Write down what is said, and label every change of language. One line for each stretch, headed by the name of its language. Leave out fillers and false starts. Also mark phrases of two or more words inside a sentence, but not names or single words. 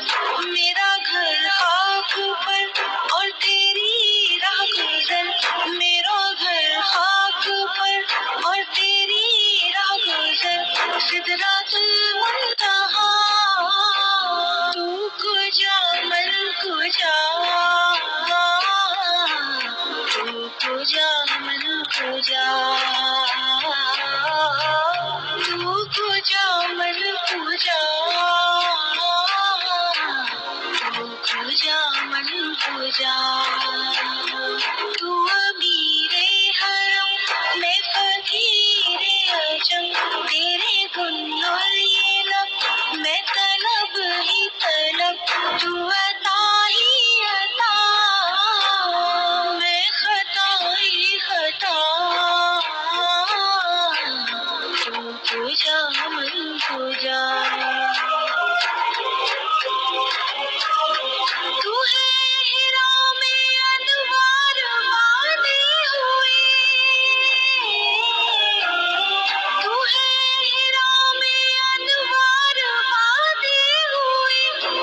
Urdu: میرا گھر خاک پر اور تیری راہ گزر. میرا گھر خاک پر اور تیری راہ گزر.
Persian: سدرات المنتہا تو کجا من کجا. تو کجا من کجا. تو کجا من کجا. تو کجا من کجا.
Urdu: تو امیر حرم میں فقیر عجم. تیرے گن اور یہ لب میں طلب ہی طلب. تو عطا ہی عطا میں خطا ہی خطا.
Persian: تو کجا من کجا.
Urdu: تو ہے ہیرا میں انوار باندھے ہوئے. تو ہے ہیرا میں انوار باندھے ہوئے.